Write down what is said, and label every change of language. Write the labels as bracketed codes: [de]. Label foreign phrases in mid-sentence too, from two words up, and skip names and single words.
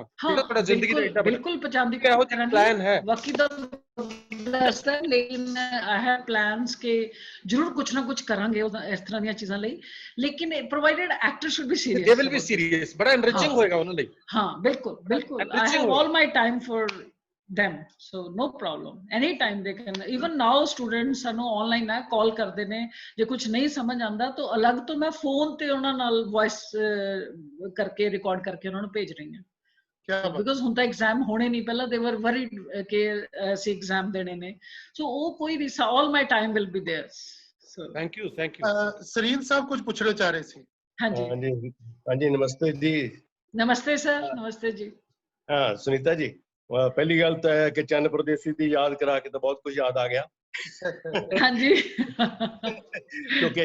[pa] ਤੁਹਾਡਾ ਜ਼ਿੰਦਗੀ ਦਾ ਇੰਨਾ ਬਿਲਕੁਲ ਪਹੁੰਚਾਉਣ ਦੀ ਪਲਾਨ ਹੈ? ਬਾਕੀ ਤਾਂ ਦੱਸਦਾ, ਲੇਕਿਨ [en] I have plans [pa] ਕਿ ਜ਼ਰੂਰ ਕੁਛ ਨਾ ਕੁਛ ਕਰਾਂਗੇ ਇਸ ਤਰ੍ਹਾਂ ਦੀਆਂ ਚੀਜ਼ਾਂ ਲਈ, ਲੇਕਿਨ [en] provided actor should be serious. they will be serious, [pa] ਬੜਾ ਐਨਰਿਚਿੰਗ ਹੋਏਗਾ ਉਹਨਾਂ ਲਈ। ਹਾਂ ਬਿਲਕੁਲ [en] I have all my time for them, so no problem, anytime they can, even now students [pa] ਸਾਨੂੰ online ਹੈ, ਕਾਲ ਕਰਦੇ ਨੇ, ਜੇ ਕੁਝ ਨਹੀਂ ਸਮਝ ਆਉਂਦਾ ਤਾਂ ਅਲੱਗ ਤੋਂ ਮੈਂ ਫੋਨ ਤੇ ਉਹਨਾਂ ਨਾਲ ਵੌਇਸ ਕਰਕੇ ਰਿਕਾਰਡ ਕਰਕੇ ਉਹਨਾਂ ਨੂੰ ਭੇਜ ਰਹੀ ਹਾਂ। ਬਿਕੋਜ਼ ਹੁਣ ਤਾਂ ਐਗਜ਼ਾਮ ਹੋਣੇ ਨਹੀਂ, ਪਹਿਲਾਂ [en] they were worried [pa] ਕਿ ਅਸੀਂ ਐਗਜ਼ਾਮ ਦੇਣੇ ਨੇ, ਸੋ ਉਹ ਕੋਈ ਨਹੀਂ, [en] all my time will be there. So thank you [pa] ਸਰੀਨ ਸਾਹਿਬ ਕੁਝ ਪੁੱਛਣਾ ਚਾਹ ਰਹੇ ਸੀ। ਹਾਂਜੀ ਨਮਸਤੇ ਜੀ। ਨਮਸਤੇ ਸਰ। ਨਮਸਤੇ ਜੀ। ਹਾਂ ਸੁਨੀਤਾ ਜੀ, ਪਹਿਲੀ ਗੱਲ ਤਾਂ ਹੈ ਕਿ ਚੰਨ ਪਰਦੇਸੀ ਦੀ ਯਾਦ ਕਰਾ ਕੇ ਤਾਂ ਬਹੁਤ ਕੁਝ ਯਾਦ ਆ ਗਿਆ। [hi] हाँ जी [pa] ਕਿਉਂਕਿ